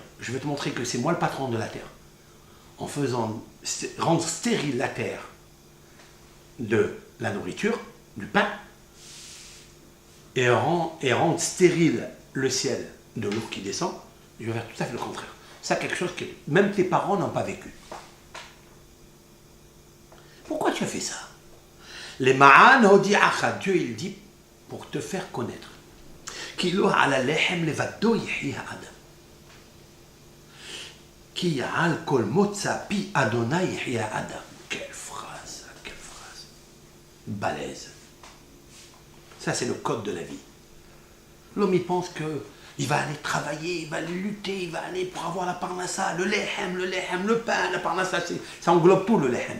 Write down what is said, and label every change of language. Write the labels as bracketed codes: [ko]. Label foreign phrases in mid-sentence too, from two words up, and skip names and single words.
[fr] Je vais te montrer que c'est moi le patron de la terre. En faisant rendre stérile la terre de la nourriture, du pain, et rendre stérile le ciel de l'eau qui descend, je vais faire tout à fait le contraire. Ça, quelque chose que même tes parents n'ont pas vécu. Pourquoi tu as fait ça? [he] למען הודיעך, [fr] Dieu il dit pour te faire connaître. [he] כי לא על הלחם לבדו יחיה האדם. כי על כל מוצא פי ה' יחיה האדם. [fr] Quelle phrase, quelle phrase. Balèze. Ça c'est le code de la vie. L'homme il pense que il va aller travailler, il va aller lutter, il va aller pour avoir la parnassa, le lehem, le pain, la parnassa, ça englobe tout le lehem.